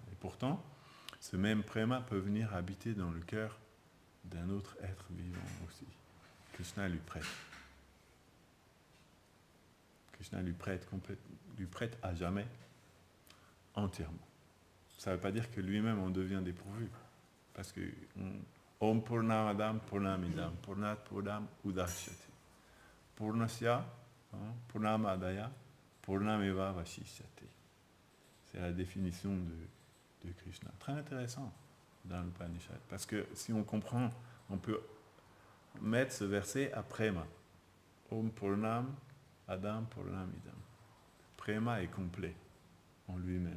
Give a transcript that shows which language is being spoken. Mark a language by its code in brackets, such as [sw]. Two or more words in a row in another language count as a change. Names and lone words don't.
[fr] Et pourtant, ce même Prema peut venir habiter dans le cœur d'un autre être vivant aussi. Krishna lui prête. Krishna lui prête à jamais, entièrement. Ça ne veut pas dire que lui-même en devient dépourvu. Parce que [sa] ॐ पूर्णमदम् पूर्णमिदम् पूर्णात् पूर्णम् उदश्यति. पूर्णस्य पूर्णमादाय पूर्णमेव वशिष्यति. [fr] C'est la définition de Krishna. Très intéressant dans l'Upanishad. Parce que si on comprend, on peut mettre ce verset à Prema. [sa] ॐ पूर्णम् अदम् पूर्णमिदम्. [fr] Prema est complet en lui-même.